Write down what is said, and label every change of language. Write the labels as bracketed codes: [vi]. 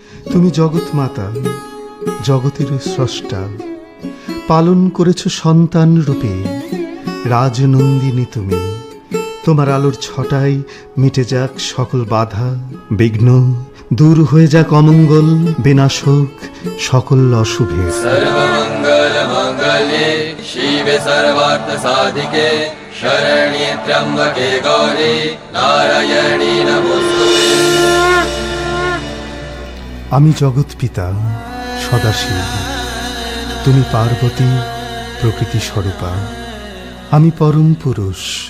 [bn] তুমি জগৎ মাতা, জগতের স্রষ্টা, পালন করেছ সন্তান রূপে। রাজনন্দিনী তুমি, তোমার আলোর ছটায় মিটে যাক সকল বাধা বিঘ্ন, দূর হয়ে যাক অমঙ্গল বিনাশক সকল অশুভের। [sa] सर्वमंगल मंगल्ये शिवे सर्वार्थ साधिके शरण्ये त्र्यंबके गौरी नारायणी नमोस्तुते। [bn] আমি জগৎ পিতা সদাশিব, তুমি পার্বতী প্রকৃতি স্বরূপা। আমি পরম পুরুষ,